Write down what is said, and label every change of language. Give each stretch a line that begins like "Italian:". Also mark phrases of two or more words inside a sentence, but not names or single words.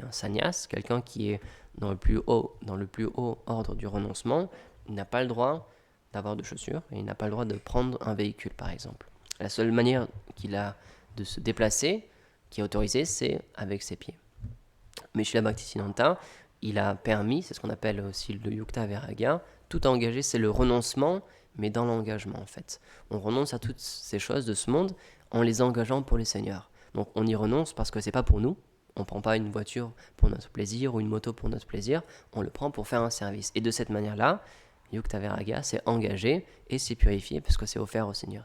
French: Un sannyas, quelqu'un qui est dans le plus haut ordre du renoncement, il n'a pas le droit d'avoir de chaussures et il n'a pas le droit de prendre un véhicule, par exemple. La seule manière qu'il a de se déplacer, qui est autorisée, c'est avec ses pieds. Mais chez la Bhaktisiddhanta, il a permis, c'est ce qu'on appelle aussi le
Sanskrit: युक्त वैराग्य,
French: tout engagé, c'est le renoncement, mais dans l'engagement en fait. On renonce à toutes ces choses de ce monde en les engageant pour le Seigneur. Donc on y renonce parce que c'est pas pour nous. On ne prend pas une voiture pour notre plaisir ou une moto pour notre plaisir, on le prend pour faire un service. Et de cette manière-là,
Sanskrit: युक्त वैराग्य,
French: c'est engagé et c'est purifié parce que c'est offert au Seigneur.